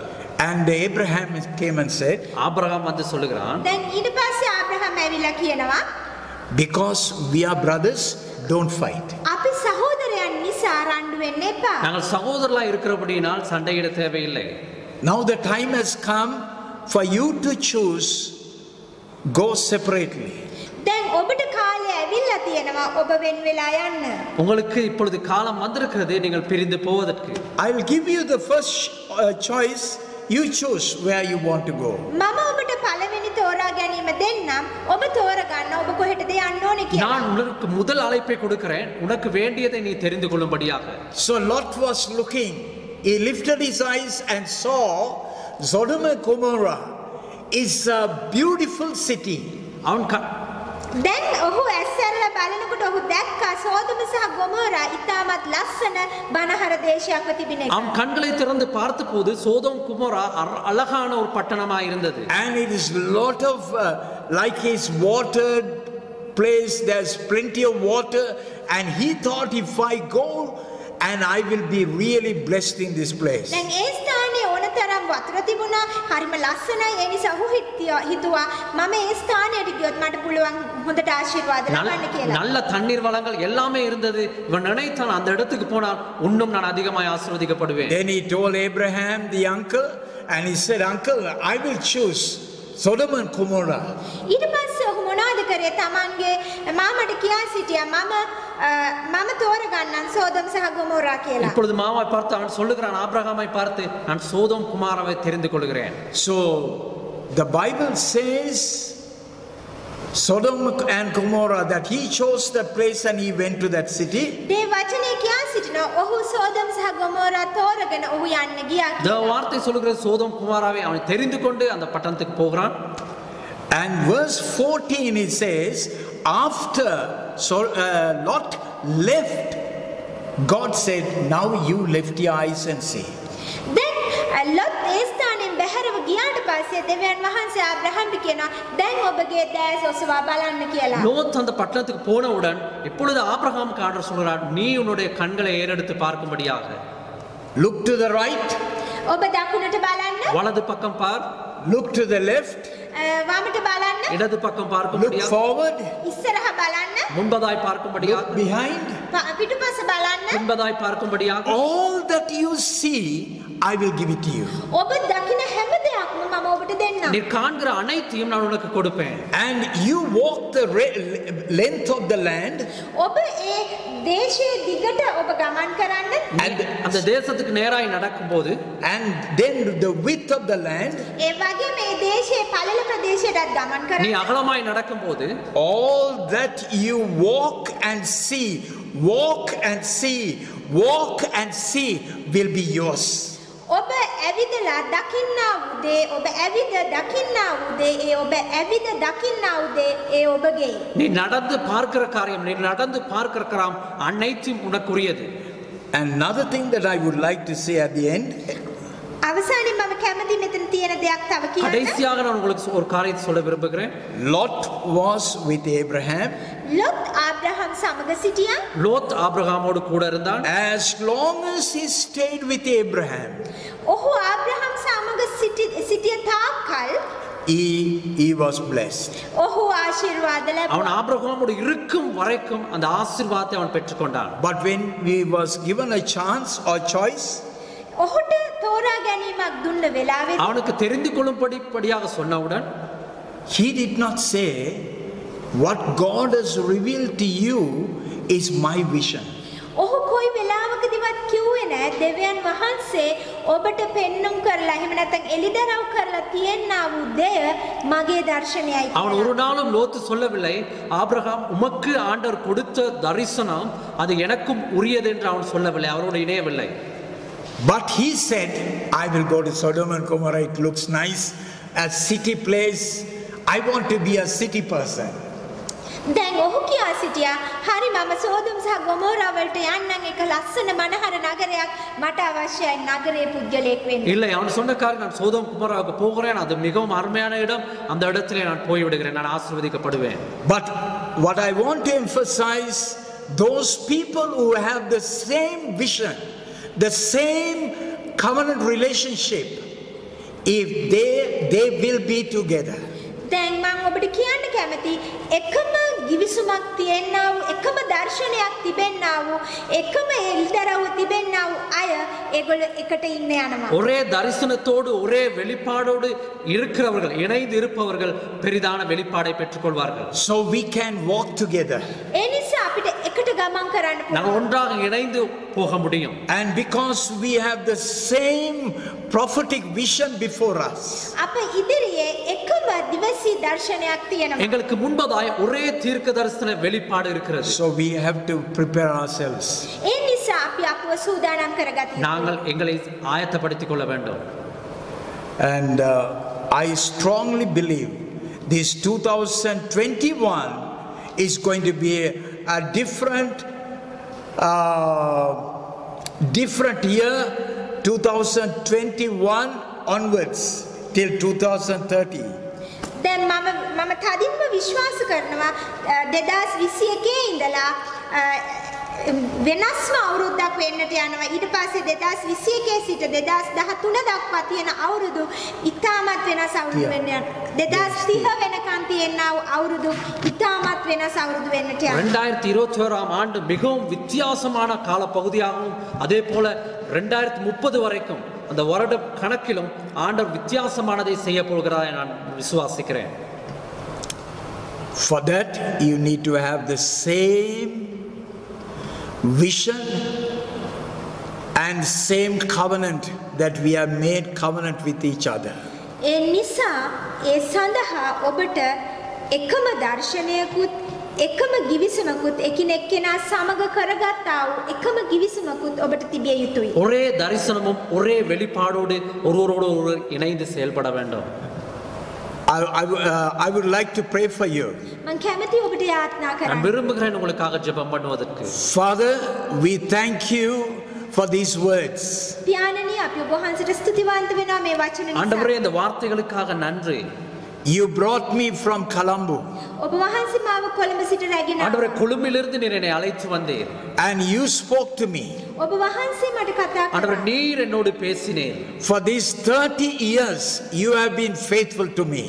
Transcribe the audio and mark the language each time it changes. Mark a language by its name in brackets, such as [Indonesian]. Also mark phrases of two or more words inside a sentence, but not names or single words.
[English] And Abraham came and said, [Tamil] ஆபிரகாம் வந்து சொல்லுகிறான், [Sinhala] දැන් ඊට පස්සේ ආබ්‍රහම් ඇවිල්ලා කියනවා [English] because we are brothers, don't fight. [Sinhala] අපි සහෝදරයන් නිසා රණ්ඩු වෙන්න එපා. [Tamil] நாங்கள் சகோதரர்களா இருக்கிறபடியினால் சண்டையிட தேவையில்லை. [English] Now the time has come for you to choose, go separately. [Sinhala] දැන් ඔබට කාලය ඇවිල්ලා තියෙනවා ඔබ වෙන් වෙලා යන්න. [Tamil] உங்களுக்கு இப்பொழுது காலம் வந்திருக்கிறது நீங்கள் பிரிந்து போவதற்கு. [English] I will give you the first choice. You choose where you want to go. [Sinhala] මම ඔබට පළවෙනි තෝරා ගැනීම දෙන්නම්. ඔබ තෝරගන්න ඔබ කොහෙටද යන්න ඕනේ කියලා. [Tamil] நான் உனக்கு முதல் அழைப்பை கொடுக்கிறேன், உனக்கு வேண்டியதை நீ தெரிந்து கொள்ளும்படியாக. [English] So Lot was looking. He lifted his eyes and saw Sodom and Gomorrah is a beautiful city. [Tamil] அவன் [Sinhala] දැන් ඔහු ඇස්සරලා බලනකොට ඔහු දැක්කා සෝදම සහ ගොමෝරා ඉතාමත් ලස්සන බනහර දේශයක්ව තිබෙන එක. [Tamil] அவன் கண்களை திறந்து பார்த்தபோது சோதோம் குமோரா அழகான ஒரு பட்டணமாக இருந்தது. [English] And it is lot of like his watered place, there's plenty of water, and he thought if I go and I will be really blessed in this place. [Sinhala] දැන් ඒ ස්ථානයේ ඕනතරම් වතුර තිබුණා, හරිම ලස්සනයි. ඒ නිසා ඔහු හිතුවා මම ඒ ස්ථානයට ගියොත් මට පුළුවන් හොඳට ආශිර්වාද ලබන්න කියලා. [Tamil] நல்ல தண்ணீர் வளங்கள் எல்லாமே இருந்தது. இவன் நினைத்தான் அந்த இடத்துக்கு போனால் இன்னும் நான் அதிகமாய் ஆசீர்வதிக்கப்படுவேன். [English] Then he told Abraham, the uncle, and he said, uncle, I will choose Sodom and Gomorrah. [Sinhala] ඊට පස්සේ ඔහු මොනවද කරේ? තමන්ගේ මාමට කියා සිටියා මම තෝරගන්නම් සෝදම් සහ ගොමෝරා කියලා. [Tamil] இப்பொழுது மாமாவை பார்த்து அவன் சொல்லுகிறான், ஆபிரகாமை பார்த்து நான் சோதோம் குமாராவை தெரிந்து கொள்கிறேன். [English] So the Bible says Sodom and Gomorrah that he chose the place and he went to that city. [Sinhala] දේ වචනේ කියා සිටිනවා ඔහු සෝදම් සහ ගොමෝරා තෝරගෙන ඔහු යන්න ගියා [Tamil] இந்த [Sinhala] කියලා. [Tamil] வார்த்தை சொல்லுகிற சோதோம் குமாராவை அவன் தெரிந்து கொண்டு அந்த பட்டணத்துக்கு போகிறான். [English] And verse 14 it says, after Lot left, God said, now you lift your eyes and see. [Sinhala] දැන් ලොත් ඒ ස්ථානෙන් බැහැරව ගියාට පස්සේ දෙවියන් වහන්සේ ආබ්‍රහම්ට කියනවා දැන් ඔබගේ දැස ඔසවා බලන්න කියලා. [Tamil] லோத் அந்த பட்டணத்துக்கு போனவுடன் இப்பொழுது ஆபிரகாம் ஆண்டவர் சொல்கிறார், நீ உன்னுடைய கண்களை ஏறெடுத்து பார்க்கும்படியாக. [English] Look to the right, [Sinhala] ඔබ දකුණට බලන්න, [Tamil] வலது பக்கம் பார், [English] look to the left, [Sinhala] වමට බලන්න, [Tamil] இடது பக்கம் [English] look [Tamil] பார்க்கும்படியாக, [English] forward, [Sinhala] ඉස්සරහ බලන්න, [Tamil] முன்பதாய் பார்க்கும்படியாக, [English] look behind. [Sinhala] පිටුපස බලන්න. [Tamil] பின்பதாய் பார்க்கும்படியாக. [English] All that you see, I will give it to you. [Sinhala] ඔබ දකින හැම දෙයක්ම මම ඔබට දෙන්නම්. [Tamil] நீ காண்கிற அனைத்தையும் நான் உனக்கு கொடுப்பேன். [English] And you walk the length of the land, [Sinhala] ඔබ ඒ දේශයේ දිගට ඔබ ගමන් කරන්න. [Tamil] அந்த தேசத்துக்கு நேராய் நடக்கும்போது [English] and then the width of the land, [Sinhala] ඒ වගේ මේ දේශයේ පළල ප්‍රදේශයටත් ගමන් [Tamil] நீ [Sinhala] කරන්න. [Tamil] அகலமாய் நடக்கும்போது [English] all that you walk and see will be yours. [Sinhala] ඔබ ඇවිදලා දකින්නා වූ දේ, ඔබ ඇවිද දකින්නා වූ දේ, ඒ ඔබ ඇවිද දකින්නා වූ දේ ඒ ඔබගේ. [Tamil] நீ நடந்து பார்க்கிற காரியம், நீ நடந்து பார்க்கிற காரியம் அனைத்தும் உனக்குரியது. [English] Another thing that I would like to say at the end, [Sinhala] අවසානයේ මම කැමති මෙතන තියෙන දෙයක් තව කියන්න. [Tamil] கடைசியாக நான் உங்களுக்கு ஒரு காரியத்தை சொல்ல விரும்புகிறேன். [English] Lot was with Abraham. [Sinhala] ලොත් ආබ්‍රහම් සමග සිටියා. [Tamil] லோத் ஆபிரகாமோடு கூட இருந்தான். [English] As long as he stayed with Abraham, [Sinhala] ඔහු ආබ්‍රහම් සමග සිටිය තාක්කල් [English] he was blessed. [Sinhala] ඔහු ආශිර්වාද [Tamil] அவன் [Sinhala] ලැබුවා. [Tamil] ஆபிரகாமோடு இருக்கும் வரைக்கும் அந்த ஆசீர்வாதத்தை அவன் பெற்றுக்கொண்டான். [English] But when he was given a chance or choice, [Sinhala] ඔහුට තෝරා ගැනීමක් දුන්න වෙලාවෙදී [Tamil] அவனுக்கு தெரிந்து கொள்ளும்படியாக சொன்னவுடன் [English] he did not say, what God has revealed to you is my vision. [Sinhala] ඔහු කොයි වෙලාවකදීවත් කිව්වේ නැහැ දෙවියන් වහන්සේ ඔබට පෙන්눔 කරලා එහෙම නැත්නම් එලිදරව් කරලා තියෙනා වූ දෙය මගේ දර්ශනයයි [Tamil] அவன் [Sinhala] කියලා. [Tamil] ஒரு நாளும் லோத்து சொல்லவில்லை, ஆபிரகாம் உமக்கு ஆண்டவர் கொடுத்த தரிசனம் அது எனக்கும் உரியது என்று அவன் சொல்லவில்லை, அவரோடு இணையவில்லை. [English] But he said, I will go to Sodom and Gomorrah, it looks nice, a city place, I want to be a city person. [Sinhala] දැන් ඔහු කියා සිටියා හරි මම සෝදොම් සහ ගොමෝරා වලට යන්නම්, ඒක ලස්සන මනහර නගරයක්, මට අවශ්‍යයි නගරයේ පුද්ගලයෙක් වෙන්න. [Tamil] இல்லை, அவன் சொன்ன காரியம், நான் சோதோம் குமாராவுக்கு போகிறேன், அது மிகவும் அருமையான இடம், அந்த இடத்திலே நான் போய் விடுகிறேன், நான் ஆசீர்வதிக்கப்படுவேன். [English] But what I want to emphasize, those people who have the same vision, the same covenant relationship, if they will be together. [Sinhala] දැන් මම ඔබට කියන්න කැමති එකම givisුමක් තියෙනා වූ එකම දර්ශනයක් තිබෙන්නා වූ එකම එල්දරව් තිබෙන්නා වූ අය ඒගොල්ලෝ එකට ඉන්න යනවා. [Tamil] ஒரே தரிசனத்தோடு ஒரே வெளிப்பாடோடு இருக்கிறவர்கள் இணைந்து இருப்பவர்கள் பெரிதான வெளிப்பாடை பெற்றுக்கொள்வார்கள். [English] So we can walk together. [Sinhala] ඒ නිසා අපිට එකට ගමන් කරන්න [Tamil] நாங்கள் [Sinhala] පුළුවන්. [Tamil] ஒன்றாக இணைந்து போக முடியும். [English] And because we have the same prophetic vision before us, [Sinhala] අප ඉදිරියේ එකම දිවසී දර්ශනයක් තියෙනවා. [Tamil] எங்களுக்கு முன்பதாய் ஒரே தீர்க்க தரிசன வெளிப்பாடு இருக்கிறது. [English] so we have to prepare ourselves. [Sinhala] ඒ නිසා අපි අපව සූදානම් කරගත යුතුයි. [Tamil] நாங்கள் எங்களை ஆயத்தப்படுத்திக் கொள்ள வேண்டும். [English] And I strongly believe this 2021 is going to be a different year, 2021 onwards till 2030. [Sinhala] දැන් මම තදින්ම විශ්වාස කරනවා 2021 ඉඳලා වෙනස්ම අවුරුද්දක් වෙන්නට යනවා. ඊට පස්සේ 2021 සිට 2013 දක්වා තියෙන අවුරුදු ඉතාමත් වෙනස් අවුරුදු වෙන්න යනවා. 2030 වෙනකන් තියෙනා අවුරුදු ඉතාමත් වෙනස් අවුරුදු වෙන්නට යනවා. [Tamil] 2021ஆம் ஆண்டு மிகவும் வித்தியாசமான கால பகுதியாகவும் அதே போல 2030 வரைக்கும் அந்த வருட கணக்கிலும் ஆண்டவர் வித்தியாசமானதை செய்ய போகிறார் நான் விசுவாசிக்கிறேன். [English] For that you need to have the same vision and same covenant that we have made covenant with each other. [Sinhala] ඒ නිසා ඒ සඳහා ඔබට එකම දර්ශනයකුත් එකම givisumකුත් එකිනෙකා සමග කරගත්තා වූ එකම givisumකුත් ඔබට තිබිය යුතුයි. [Tamil] ஒரே தரிசனமும் ஒரே வெளிப்பாடோடு ஒருவரோடு ஒருவர் இணைந்து செயல்பட வேண்டும். [English] I would like to pray for you. [Sinhala] මම කැමති ඔබට යාත්නා [Tamil] நான் [Sinhala] කරන්න. [Tamil] விரும்புகிறேன் உங்களுக்காக ஜெபம் பண்ணுவதற்கு. [English] Father, we thank you for these words. [Sinhala] පියාණනි අපි ඔබ වහන්සේට ස්තුතිවන්ත වෙනවා මේ වචන නිසා. [Tamil] ஆண்டவரே இந்த வார்த்தைகளுக்காக நன்றி. [English] You brought me from Colombo [Sinhala] ඔබ වහන්සේ මාව කොළඹ සිට රැගෙන [Tamil] ஆண்டவரே கொழும்பிலிருந்து நீர் என்னை அழைத்து வந்தீர். [English] and you spoke to me. [Sinhala] ඔබ වහන්සේ මට කතා [Tamil] ஆண்டவரே [Sinhala] කළා. [Tamil] நீர் என்னோடு பேசினீர். [English] For these 30 years you have been faithful to me.